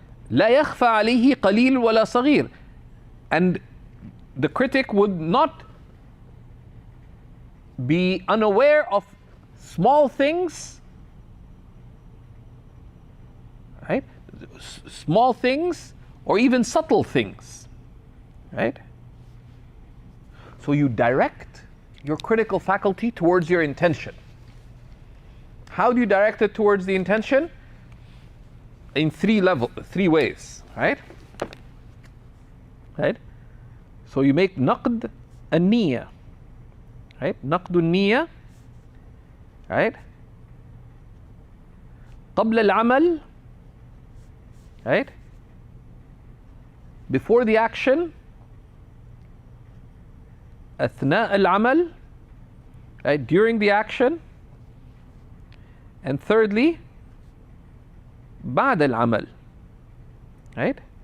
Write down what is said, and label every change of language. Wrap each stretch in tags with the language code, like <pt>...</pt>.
<ar>لا يخفى عليه قليل ولا صغير.</ar> <en>And the critic would not be unaware of small things, right? Small things or even subtle things, right? So you direct your critical faculty towards your intention. How do you direct it towards the intention? In three ways, right? Right? So you make naqd an-niyya, right? Naqd an-niyya, right?</en> <ar>قبل العمل,</ar> <en>right? Before the action,</en> <ar>أثناء العمل,</ar> <en>right? During the action, And thirdly,</en> <ar>بعد العمل.</ar> <en>Right?</en>